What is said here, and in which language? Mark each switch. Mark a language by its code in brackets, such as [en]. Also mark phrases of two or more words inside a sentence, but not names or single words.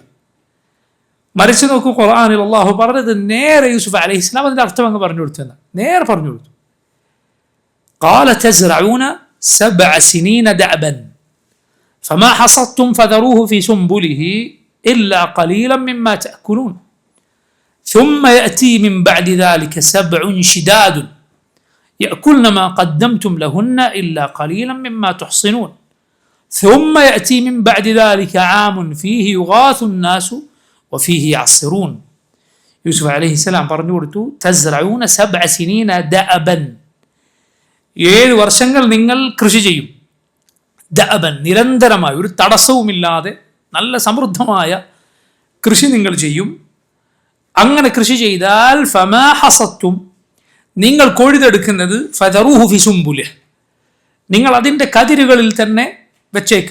[ml] മറിച്ച് നോക്കൂ, ഖുർആനിൽ അല്ലാഹു പറഞ്ഞത് നേരെ യൂസുഫ് അലൈഹിസ്സലാം അതിൻ്റെ അർത്ഥം അങ്ങ് പറഞ്ഞു കൊടുത്തു എന്നാണ്. നേരെ പറഞ്ഞു കൊടുത്തു. [ar] قال تزرعون 7 سنين دأبا فما حصدتم فذروه في سنبله إلا قليلا مما تأكلون ثم يأتي من بعد ذلك 7 شداد يأكلن ما قدمتم لهن إلا قليلا مما تحصنون ثم يأتي من بعد ذلك عام فيه يغاث الناس وفيه يعصرون. [ml] യൂസുഫ് അലൈഹിസ്സലാം പറഞ്ഞു കൊടുത്തു, [ar] تزرعون 7 سنين دأبا, [ml] 7 വർഷങ്ങൾ നിങ്ങൾ കൃഷി ചെയ്യും. ദഅബൻ, നിരന്തരമായി ഒരു തടസ്സവുമില്ലാതെ നല്ല സമൃദ്ധമായ കൃഷി നിങ്ങൾ ചെയ്യും. അങ്ങനെ കൃഷി ചെയ്താൽ [ar] فما حصدتم, [ml] നിങ്ങൾ കൊയ്തെടുക്കുന്നത് [ar] فذروه في سنبله, [ml] നിങ്ങൾ അതിൻ്റെ കതിരുകളിൽ തന്നെ വെച്ചേക്കുക.